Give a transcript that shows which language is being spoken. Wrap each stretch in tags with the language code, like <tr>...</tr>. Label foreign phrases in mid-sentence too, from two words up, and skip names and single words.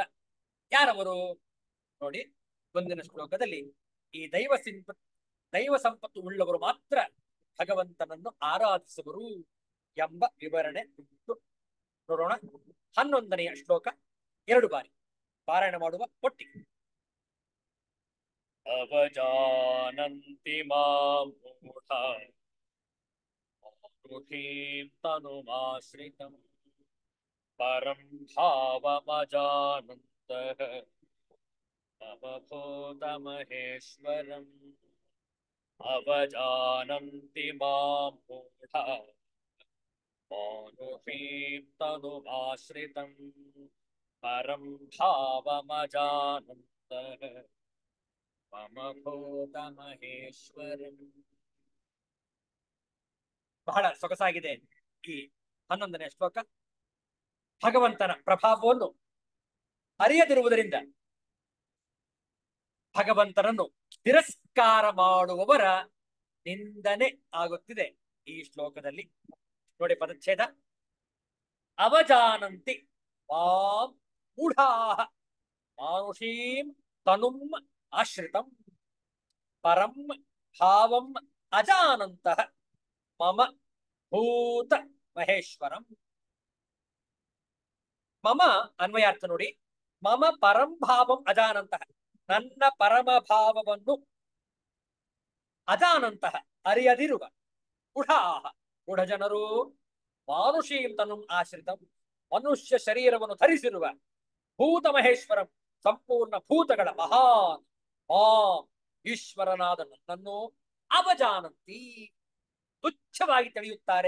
<kn>ಯಾರವರು ನೋಡಿ, ಮುಂದಿನ ಶ್ಲೋಕದಲ್ಲಿ ಈ ದೈವ ಸಂಪತ್ತು ಉಳ್ಳವರು ಮಾತ್ರ ಭಗವಂತನನ್ನು ಆರಾಧಿಸುವರು ಎಂಬ ವಿವರಣೆ ಉಂಟು. ನೋಡೋಣ. 11ನೆಯ ಶ್ಲೋಕ 2 ಬಾರಿ ಪಾರಾಯಣ ಮಾಡುವ ಒಟ್ಟಿಗೆ.</kn> <sa>ಅವಜಾನಂತಿ ಮಾಂ ಮೂಢಾ ಮಾನುಷೀಂ ತನುಮಾಶ್ರಿತಂ ಪರಂ ಭಾವಮಜಾನಂತಃ अवभूतमहेश्वरम् अवजानन्ति मां मूढा मानुषीं तनुमाश्रितं परं भावमजानन्तः मम ಭೂತಮಹೇಶ್ವರಂ.</sa> <kn>ಬಹಳ ಸೊಗಸಾಗಿದೆ ಈ 11ನೇ ಶ್ಲೋಕ. ಭಗವಂತನ ಪ್ರಭಾವವನ್ನು ಅರಿಯದಿರುವುದರಿಂದ ಭಗವಂತನನ್ನು ತಿರಸ್ಕಾರ ಮಾಡುವವರ ನಿಂದನೆ ಆಗುತ್ತಿದೆ ಈ ಶ್ಲೋಕದಲ್ಲಿ. ನೋಡಿ ಪದಚ್ಛೇದ.</kn> <sa>ಅವಜಾನಂತಿ ಮಾಂ ಮೂಢಾಃ ಮಾನುಷೀಂ ತನುಂ ಆಶ್ರಿತಂ ಪರಂ ಭಾವಂ ಅಜಾನಂತಃ ಮಮ ಭೂತ ಮಹೇಶ್ವರಂ.</sa> <kn>ಮಮ ಅನ್ವಯಾರ್ಥ ನೋಡಿ.</kn> <sa>ಮಮ ಪರಂ ಭಾವಂ ಅಜಾನಂತಃ,</sa> <kn>ನನ್ನ ಪರಮ ಭಾವವನ್ನು ಅಜಾನಂತಃ ಅರಿಯದಿರುವ ಮೂಢಾಃ ಮೂಢ ಜನರು</kn> <sa>ಮಾನುಷೀಂ ತನುಂ ಆಶ್ರಿತಂ</sa> <kn>ಮನುಷ್ಯ ಶರೀರವನ್ನು ಧರಿಸಿರುವ</kn> <sa>ಭೂತ ಮಹೇಶ್ವರಂ</sa> <kn>ಸಂಪೂರ್ಣ ಭೂತಗಳ ಮಹಾನ್ ಈಶ್ವರನಾದ ನನ್ನನ್ನು ಅವಜಾನಂತಿ ತುಚ್ಛವಾಗಿ ತಿಳಿಯುತ್ತಾರೆ.</kn>